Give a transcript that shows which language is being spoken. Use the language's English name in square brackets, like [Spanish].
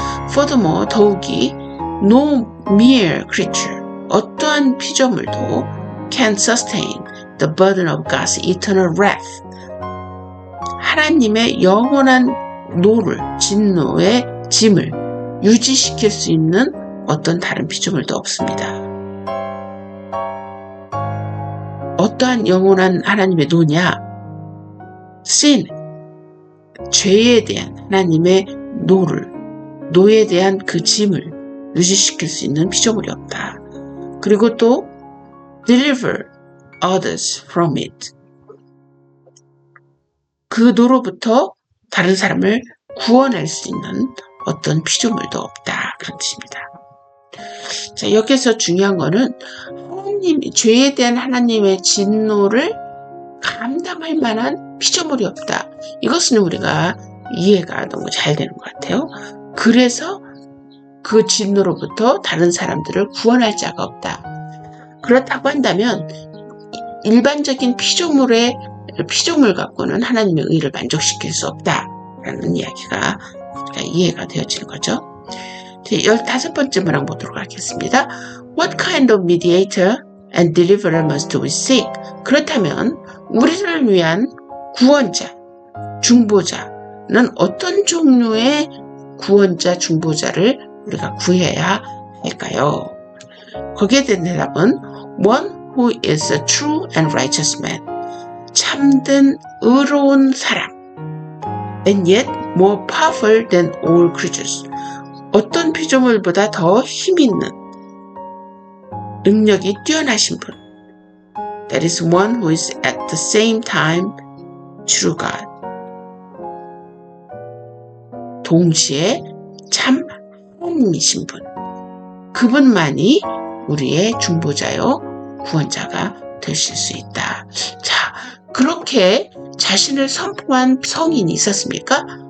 [English] Furthermore, 더욱이 no mere creature, [Korean] 어떠한 피조물도 [English] can sustain the burden of God's eternal wrath. [Korean] 하나님의 영원한 진노의 짐을 유지시킬 수 있는 어떤 다른 피조물도 없습니다. 어떠한 영원한 하나님의 노냐? sin, 죄에 대한 하나님의 노에 대한 그 짐을 유지시킬 수 있는 피조물이 없다. 그리고 또 [English] deliver others from it. [Korean] 그 노로부터 다른 사람을 구원할 수 있는 어떤 피조물도 없다. 그런 뜻입니다. 자, 여기서 중요한 거는 죄에 대한 하나님의 진노를 감당할 만한 피조물이 없다. 이것은 우리가 이해가 너무 잘 되는 것 같아요. 그래서 그 진노로부터 다른 사람들을 구원할 자가 없다. 그렇다고 한다면 일반적인 피조물 갖고는 하나님의 의를 만족시킬 수 없다라는 이야기가 이해가 되어지는 거죠. 15번째 문항 보도록 하겠습니다. [English] What kind of mediator and deliverer must we seek? [Korean] 그렇다면 우리를 위한 구원자, 중보자는 어떤 종류의 구원자, 중보자를 우리가 구해야 할까요? 거기에 대한 대답은 [English] One who is a true and righteous man. [Korean] 참된 의로운 사람. [English] And yet more powerful than all creatures. [Korean] 어떤 피조물보다 더 힘있는 능력이 뛰어나신 분. [English] That is one who is at the same time true God. [Korean] 동시에 참 하나님이신 분. 그분만이 우리의 중보자요 구원자가 되실 수 있다. 자, 그렇게 자신을 선포한 성인이 있었습니까?